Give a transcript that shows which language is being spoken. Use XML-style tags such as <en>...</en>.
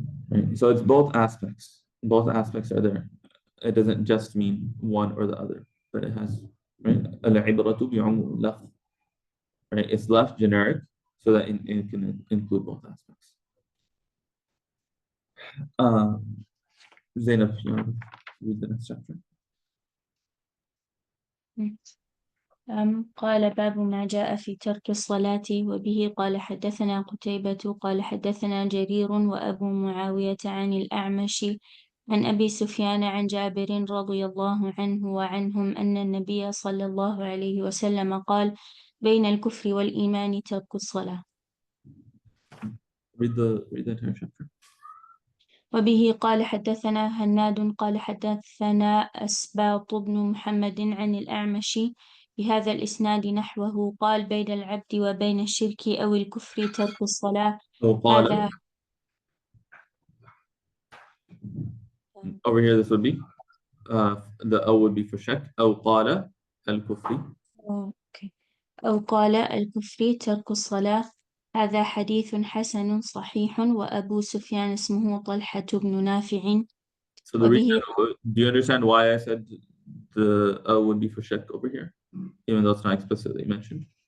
<en>Right. So it's both aspects. Both aspects are there. It doesn't just mean one or the other, but it has, right?</en> <ar>Al-ibratu bi'umum lafz.</ar> <en>Right? It's left generic so that it can include both aspects. Zainab, you want to read the next chapter?</en> <ar>قال باب ما جاء في ترك الصلاة. وبه قال حدثنا قتيبة قال حدثنا جرير وأبو معاوية عن الأعمش عن أبي سفيان عن جابر رضي الله عنه وعنهم أن النبي صلى الله عليه وسلم قال بين الكفر والإيمان ترك الصلاة.</ar> <en>Read the entire chapter.</en> <ar>وبه قال حدثنا هناد قال حدثنا أسباط بن محمد عن الأعمش بهذا الإسناد نحوه قال بين العبد وبين الشرك أو الكفر ترك الصلاة. هذا</ar> <en>over here this would be the O would be for shak</en> <ar>أو قال الكفر. أو قال الكفر ترك الصلاة. هذا حديث حسن صحيح. وأبو سفيان اسمه طلحة بن نافع.</ar> <en>So do you understand why I said the O would be for shak over here, even though it's not explicitly mentioned?</en>